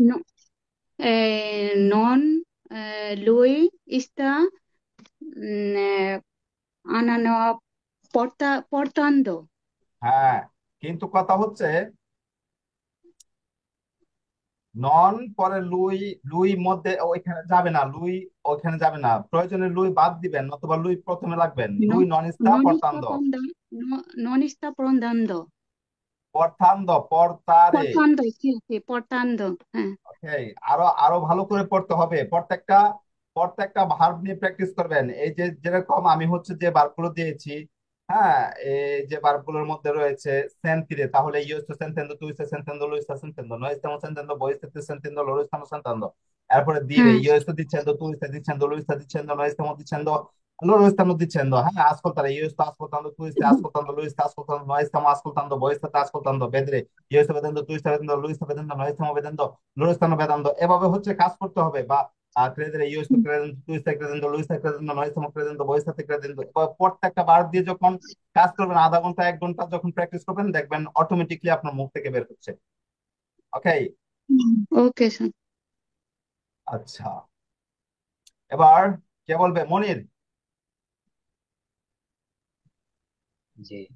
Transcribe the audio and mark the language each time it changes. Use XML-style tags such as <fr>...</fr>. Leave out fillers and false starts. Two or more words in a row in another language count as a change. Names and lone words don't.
<it>non lui sta anano portando।</it> <bn>হ্যাঁ, কিন্তু কথা হচ্ছে নন পরে লুই, লুই মধ্যে ওইখানে যাবে না, লুই ওইখানে যাবে না, প্রয়োজনে লুই বাদ দিবেন, নতুবা লুই প্রথমে লাগবেন।</bn> <it>No, lui non sta non sta পর্তান্দ। non sta portando। portando, portare. portando, sì, sì, portando,</it> <bn>ওকে, আরো আরো ভালো করে পড়তে হবে। প্রত্যেকটা প্রত্যেকটা ভার্ব নিয়ে প্র্যাকটিস করবেন। এই যে যেরকম আমি হচ্ছে যে ভার্বগুলো দিয়েছি, হ্যাঁ, এই যে ভার্বগুলোর মধ্যে রয়েছে সেন্তিরে, তাহলে</bn> <it>io sto sentendo, tu sto sentendo, lui sto sentendo, noi stiamo sentendo, voi state sentendo, loro stanno sentendo।</it> <bn>এরপরে dire, হ্যাঁ।</bn> <it>io sto dicendo, tu stai dicendo, lui sta dicendo, noi stiamo dicendo, loro stanno dicendo, হ্যাঁ, ascoltare, io sto ascoltando, tu stai ascoltando, lui sta ascoltando, noi stiamo ascoltando, voi state ascoltando, vedere, io sto vedendo, tu stai vedendo, lui sta vedendo, noi stiamo vedendo, loro stanno vedendo।</it> <bn>এভাবে হচ্ছে কাজ করতে হবে।</bn> <it>বা credere, io sto credendo, tu stai credendo, lui sta credendo, noi stiamo credendo, voi state credendo।</it> <bn>এবার প্রত্যেকটা বার দিয়ে যখন কাজ করবেন, আধা ঘন্টা 1 ঘন্টা যখন প্র্যাকটিস করবেন, দেখবেন অটোমেটিকলি আপনার মুখ থেকে বের হচ্ছে। ওকে। ওকে স্যার। আচ্ছা, এবার কে বলবে? মনির। জি।</bn>